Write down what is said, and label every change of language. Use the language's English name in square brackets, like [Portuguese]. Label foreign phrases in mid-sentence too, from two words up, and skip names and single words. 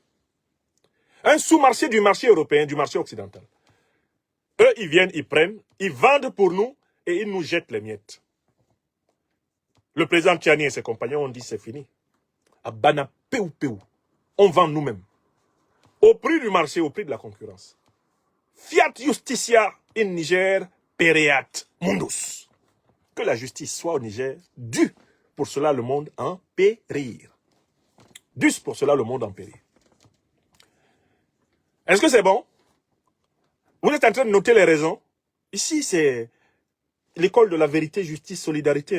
[French] Un sous-marché du marché européen, du marché occidental. Eux, ils viennent, ils prennent, ils vendent pour nous et ils nous jettent les miettes. Le président Tiani et ses compagnons ont dit c'est fini. À Bana Peu, on vend nous-mêmes. Au prix du marché, au prix de la concurrence. [Latin] Fiat justitia in Niger pereat mundus. [French] Que la justice soit au Niger, dû pour cela le monde en périr. Dû pour cela le monde en périr. Est-ce que c'est bon? Vous êtes en train de noter les raisons. Ici, c'est l'école de la vérité, justice, solidarité.